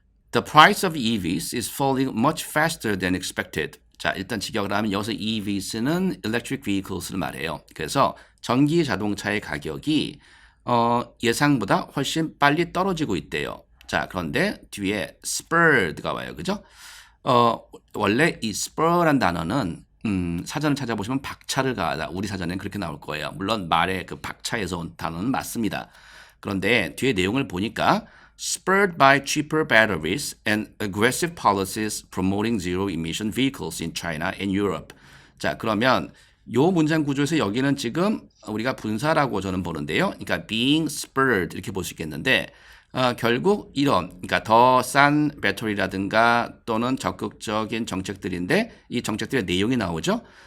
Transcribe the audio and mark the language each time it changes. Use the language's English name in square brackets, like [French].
[English] The price of EVs is falling much faster than expected. [Korean] 자, 일단 직역을 하면 여기서 EVs는 electric vehicles를 말해요. 그래서 전기 자동차의 가격이 예상보다 훨씬 빨리 떨어지고 있대요. 자, 그런데 뒤에 spurred가 와요. 그죠? 원래 이 spur란 단어는 사전을 찾아보시면 박차를 가하다. 우리 사전에는 그렇게 나올 거예요. 물론 말의 그 박차에서 온 단어는 맞습니다. 그런데 뒤에 내용을 보니까 [English] spurred by cheaper batteries and aggressive policies promoting zero emission vehicles in China and Europe. [Korean] 자, 그러면 요 문장 구조에서 여기는 지금 우리가 분사라고 저는 보는데요. 그러니까 [English] being spurred [Korean] 이렇게 볼 수 있겠는데 결국 이런 그러니까 더 싼 배터리라든가 또는 적극적인 정책들인데 이 정책들의 내용이 나오죠.